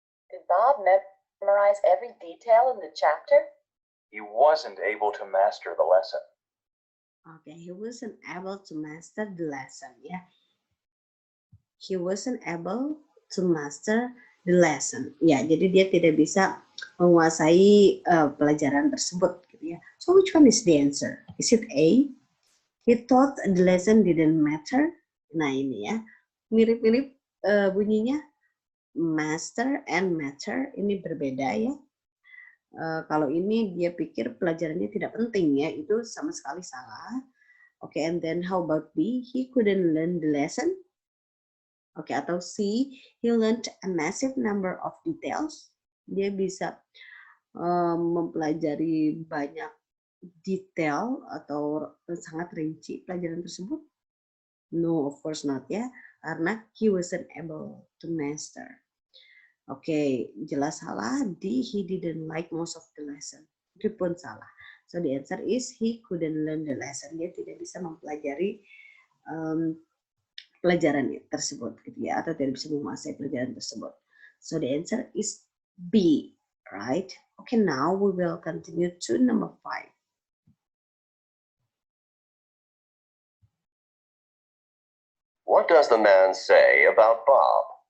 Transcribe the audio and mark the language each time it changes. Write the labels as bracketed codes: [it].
[en] Did Bob memorize every detail in the chapter? He wasn't able to master the lesson. Okay, he wasn't able to master the lesson ya. He wasn't able to master the lesson. [id] Ya, jadi dia tidak bisa menguasai pelajaran tersebut gitu ya. [en] So which one is the answer? Is it A? He thought the lesson didn't matter. [id] Nah, ini ya. Mirip-mirip bunyinya master and matter ini berbeda ya. Kalau ini dia pikir pelajarannya tidak penting ya, itu sama sekali salah. [en] Oke, and then how about B? He couldn't learn the lesson. Oke, [id] atau [en] C, he learned a massive number of details. [id] Dia bisa mempelajari banyak detail atau sangat rinci pelajaran tersebut. [en] No, of course not ya, [id] karena [en] he wasn't able to master. Oke, [id] jelas salah. [en] D, he didn't like most of the lesson. [id] Itu pun salah. [en] So the answer is he couldn't learn the lesson. [id] Dia tidak bisa mempelajari pelajaran tersebut, gitu ya, atau tidak bisa menguasai pelajaran tersebut. [en] So the answer is B, right? Okay, now we will continue to number 5. What does the man say about Bob?